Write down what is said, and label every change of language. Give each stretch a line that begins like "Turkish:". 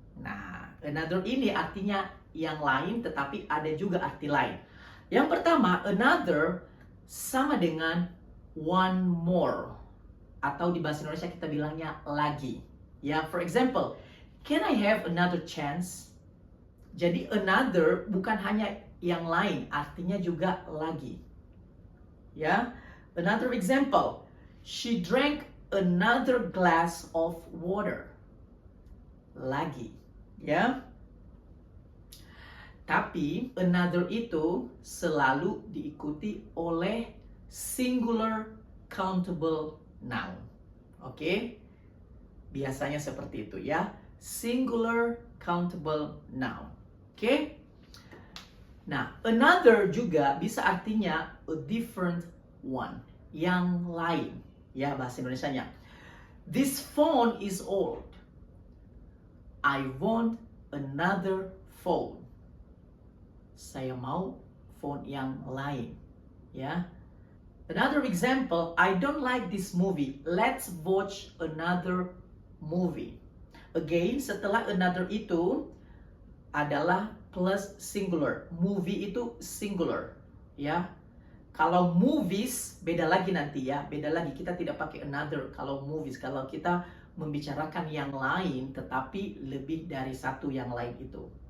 Indonesian: Nah, another ini artinya yang lain, tetapi ada juga arti lain. Yang pertama, another sama dengan one more, atau di bahasa Indonesia kita bilangnya lagi.
English: Ya, for example, can I have another chance?
Indonesian: Jadi another bukan hanya yang lain, artinya juga lagi.
English: Ya, another example, she drank another glass of water.
Indonesian: Lagi, ya. Tapi another itu selalu diikuti oleh singular countable noun. Oke? Biasanya seperti itu, ya. Singular countable noun. Oke? Nah, another juga bisa artinya
English: a different one,
Indonesian: yang lain, ya, bahasa Indonesianya.
English: This phone is old. I want another phone.
Indonesian: Saya mau phone yang lain, ya.
English: Another example, I don't like this movie. Let's watch another movie. Again,
Indonesian: setelah another itu adalah plus singular. Movie itu singular, ya. Kalau movies beda lagi nanti, ya. Beda lagi, kita tidak pakai another kalau movies. Kalau kita membicarakan yang lain, tetapi lebih dari satu yang lain itu.